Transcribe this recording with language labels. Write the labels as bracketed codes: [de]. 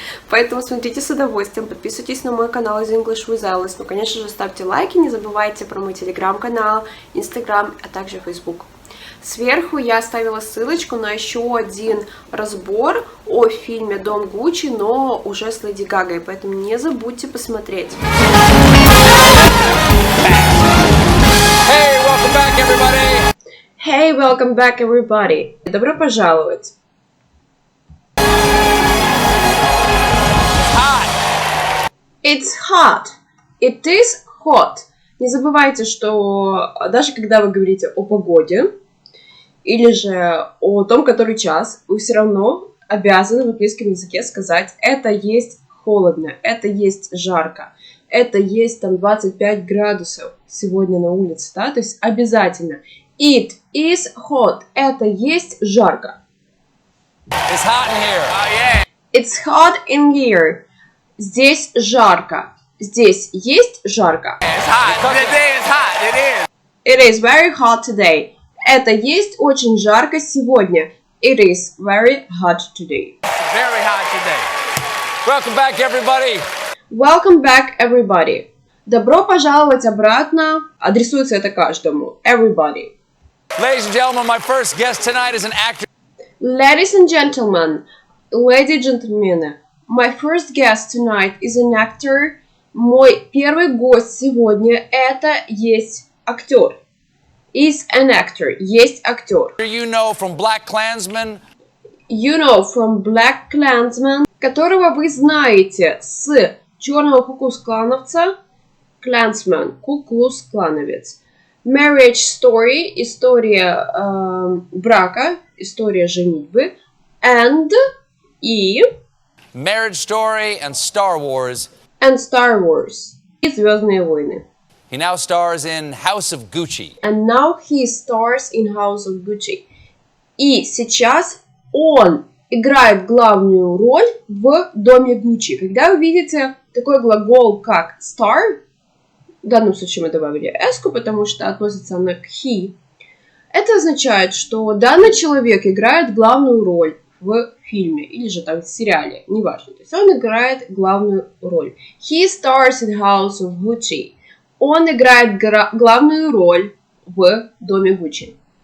[ru] Поэтому смотрите с удовольствием, подписывайтесь на мой канал The English with Alice. Ну, конечно же, ставьте лайки, не забывайте про мой телеграм-канал, инстаграм, а также фейсбук. Сверху я оставила ссылочку на еще один разбор о фильме «Дом Гуччи», но уже с Леди Гагой, поэтому не забудьте посмотреть. [en] Hey, welcome back, everybody! Hey, welcome back, everybody! [ru] Добро пожаловать! [en] It's hot. It is hot. [ru] Не забывайте, что даже когда вы говорите о погоде, или же о том, который час, вы все равно обязаны в английском языке сказать «это есть холодно», «это есть жарко», «это есть там 25 градусов сегодня на улице», да, то есть обязательно. [en] It is hot, [ru] это есть жарко. [en] It's hot in here. Oh, yeah. It's hot in here. [ru] Здесь жарко. Здесь есть жарко. [en] It's hot. Today is hot. It is. It is very hot today. [ru] Это есть очень жарко сегодня. [en] It is very hot today. Very hot today. Welcome back, everybody. Welcome back, everybody. [ru] Добро пожаловать обратно. Адресуется это каждому. [en] Everybody. Ladies and gentlemen, my first guest tonight is an actor. Ladies and gentlemen, ladies and gentlemen, my first guest tonight is an actor. [ru] Мой первый гость сегодня это есть актер. [en] Is an actor. [ru] Есть актер. [en] You know from Black Klansman. You know from [ru] Black Klansman, которого вы знаете с черного куклус-клановца. Klansman, куклус-клановец. Marriage Story, история брака, история женитьбы. [en] And [ru] и [en] Marriage Story and Star Wars. And Star Wars. [ru] И Звездные войны. [en] He now stars in House of Gucci. And now he stars in House of Gucci. [ru] И сейчас он играет главную роль в Доме Гуччи. Когда вы видите такой глагол, как star, в данном случае мы добавили s-ку, потому что относится она к he, это означает, что данный человек играет главную роль в фильме или же там в сериале, неважно. То есть он играет главную роль. [en] He stars in House of Gucci. [ru] Он играет главную роль в Доме Гуччи.